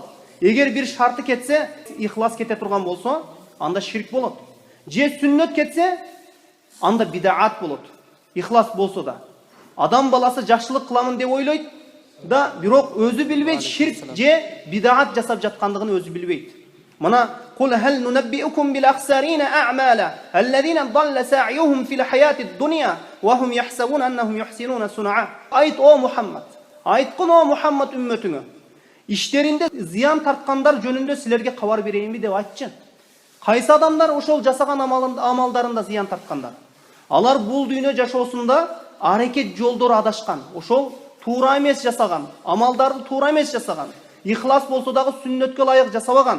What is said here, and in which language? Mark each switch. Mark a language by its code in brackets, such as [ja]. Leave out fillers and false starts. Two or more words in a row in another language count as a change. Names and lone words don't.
[ky] Эгер бир шарты кетсе, ихлас кете турган болсо, анда ширк болот. Же сүннөт кетсе, анда бидаат болот. Ихлас болсо да. Адам баласы жакшылык кыламын деп ойлойт да, бирок өзү билбейт, ширк же бидаат жасап жаткандыгын өзү билбейт. [ar] Мына قل هل ننبئكم بالأخسرين أعمالا الذين ضل سعيهم في الحياة الدنيا وهم يحسبون أنهم يحسنون صنعا. [ky] Айт о Мухаммад, айткын о Мухаммад үммөтүңө, иштеринде зыян тарткандар жөнүндө силерге кабар берейинби деп айтчы. Кайсы адамдар ошол жасаган амалдарында зыян тарткандар? Алар бул дүйнө жашоосунда аракет жолдору адашкан, ошол туура эмес жасаган, амалдарды туура эмес жасаган, ихлас болсо дагы сүннөткө ылайык жасабаган.